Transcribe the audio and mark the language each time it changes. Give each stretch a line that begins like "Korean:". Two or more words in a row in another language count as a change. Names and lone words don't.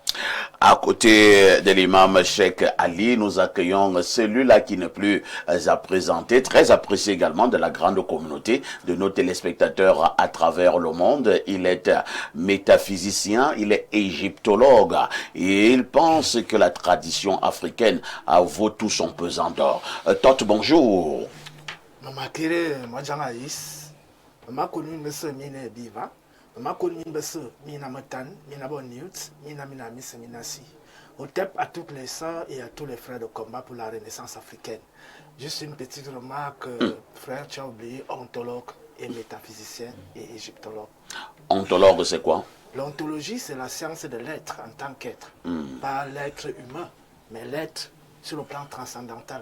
French: À côté de l'imam Cheikh Ali, nous accueillons celui-là qui n'est plus à présenter, très apprécié également de la grande communauté de nos téléspectateurs à travers le monde. Il est métaphysicien, il est égyptologue et il pense que la tradition africaine vaut tout son pesant d'or. Tot, bonjour. Mama kere majanga is, mama konu mese mine biva, mama konu mese mina matan, mina bon newt, mina misa minasi. Otep à toutes les sœurs et à tous les frères de combat pour la Renaissance africaine. Juste une petite remarque, frère, tu as oublié ontologue et métaphysicien et égyptologue. Ontologue, c'est quoi? L'ontologie, c'est la science de l'être en tant qu'être. Pas l'être humain, mais l'être sur le plan transcendantal.